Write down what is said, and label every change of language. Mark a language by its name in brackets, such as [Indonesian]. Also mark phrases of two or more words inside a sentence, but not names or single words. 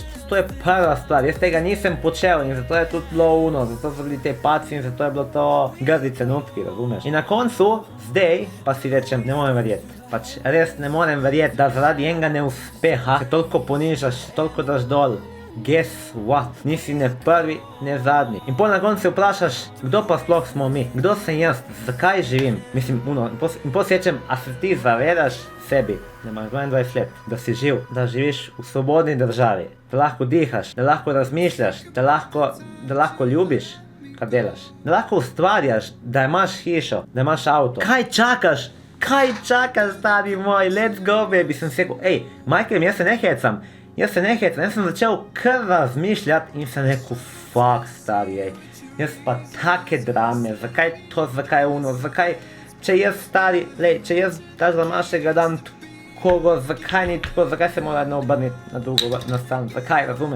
[Slovenian] To je prva stvar, jaz tega nisem počel in zato je tudi bilo zato so bili te paci in zato je bilo to grdi trenutki, razumeš? In na koncu, zdaj pa si rečem, ne morem verjeti. Pač res ne morem verjeti, da zaradi enega neuspeha se toliko ponižaš, toliko daš dol. [English] Guess what? [Slovenian] Nisi ne prvi, ne zadnji. In pol na koncu se vprašaš, kdo pa sploh smo mi? Kdo sem jaz? Zakaj živim? Mislim, in pol si rečem, a se ti zavedaš sebi, da imaš 22 let, da si živ, da živiš v svobodni državi, da lahko dihaš, da lahko razmišljaš, da lahko ljubiš, kar delaš, da lahko ustvarjaš, da imaš hišo, da imaš avto. Kaj čakaš? Kaj čakaš, stari moj? [English] Let's go, baby. [Slovenian] Sem si rekel, Michael, jaz se ne hecam. Jaz sem začel kar razmišljati in sem rekel, fuck, stari, jaz pa take drame, zakaj to, zakaj zakaj, če jaz stari, če jaz daš za mašega dan kogo, zakaj ni tako, zakaj se mora obrniti na drugo, na stran, zakaj, razumeš?